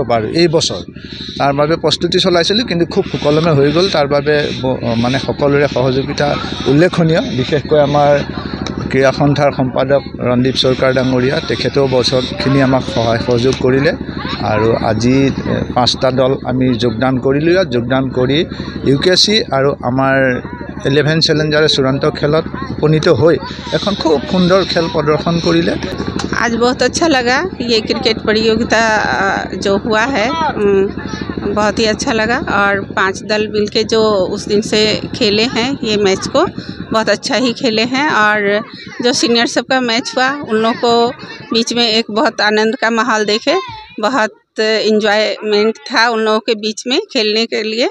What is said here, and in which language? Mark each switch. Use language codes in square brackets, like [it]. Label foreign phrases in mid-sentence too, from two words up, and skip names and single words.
[as] পাৰোঁ এই বছৰ তাৰ বাবে প্ৰস্তুতি চলাইছিলোঁ কিন্তু খুব সুকলমে হৈ গ'ল তাৰ বাবে মানে সকলোৰে সহযোগিতা উল্লেখনীয় বিশেষকৈ আমাৰ ক্ৰীড়া সন্থাৰ সম্পাদক ৰন্দীপ চৰকাৰ ডাঙৰীয়া তেখেতেও বছৰখিনি আমাক সহায় সহযোগ কৰিলে আৰু আজি 5টা দল আমি যোগদান কৰিলোঁ ইয়াত যোগদান কৰি UKC আৰু আমাৰ 11 চেলেঞ্জাৰে চূড়ান্ত খেলত উপনীত হৈ এখন খুব সুন্দৰ খেল প্ৰদৰ্শন কৰিলে। [hi] आज बहुत अच्छा लगा ये क्रिकेट प्रतियोगिता जो हुआ है बहुत ही अच्छा लगा और 5 दल मिलके जो उस दिन से खेले हैं ये मैच को बहुत अच्छा ही खेले हैं और जो सीनियर सबका मैच हुआ उन लोगों को बीच में एक बहुत आनंद का माहौल देखे बहुत इंजॉयमेंट था उन लोगों के बीच में खेलने के लिए।